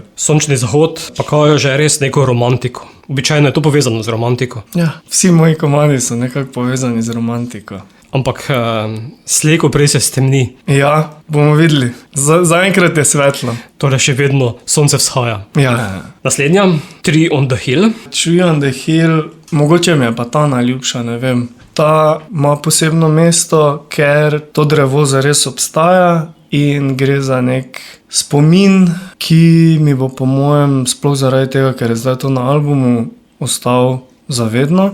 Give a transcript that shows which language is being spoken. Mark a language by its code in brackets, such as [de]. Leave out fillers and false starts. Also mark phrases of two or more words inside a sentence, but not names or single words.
[sl] Sončni zahod pa kaže že res neko romantiko. Običajno je to povezano z romantiko. Ja, vsi moji komadi so nekako povezani z romantiko. Ampak slej ko prej se stemni. Ja, bomo videli. Zaenkrat je svetlo. Torej še vedno sonce vzhaja. Ja. Naslednja, Tree on the Hill. Tree on the Hill, mogoče mi je pa ta najljubša, ne vem. Ta ima posebno mesto, ker to drevo zares obstaja in gre za nek spomin, ki mi bo po mojem, sploh zaradi tega, ker je zdaj to na albumu, ostal zavedno.